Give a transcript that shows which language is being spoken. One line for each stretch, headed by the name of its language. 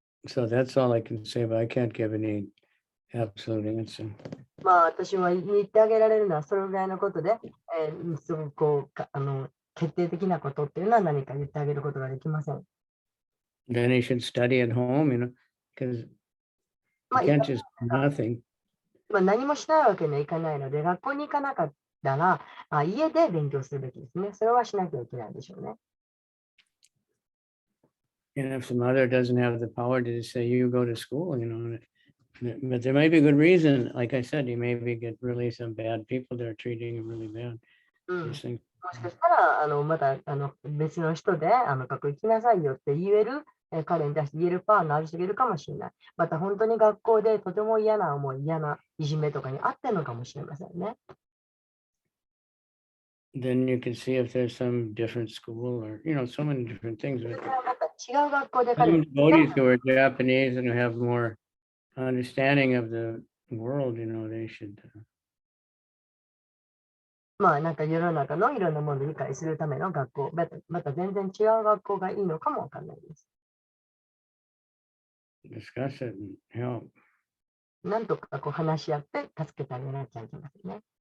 English: So that's all I can say, but I can't give any absolute answer.
Japanese: 私は言ってあげられるのはそれぐらいのことで、すごく決定的なことっていうのは何か言ってあげることができません。
English: Then he should study at home, because you can't just do nothing.
Japanese: 何もしないわけにはいかないので、学校に行かなかったら、家で勉強するべきですね。それはしなきゃいけないでしょうね。
English: And if the mother doesn't have the power to say, you go to school, but there may be a good reason. Like I said, you maybe get really some bad people that are treating him really bad.
Japanese: もしかしたら、また別の人で学校行きなさいよって言える、彼に対して言えるパワーのある人がいるかもしれない。また本当に学校でとても嫌な思い、嫌ないじめとかにあってるのかもしれませんね。
English: Then you can see if there's some different school or, so many different things.
Japanese: また違う学校で
English: Some devotees who are Japanese and who have more understanding of the world, they should.
Japanese: なんか世の中のいろんなものを理解するための学校、また全然違う学校がいいのかもわかんないです。
English: Discuss it and help.
Japanese: なんとか話し合って助けてあげなきゃいけませんね。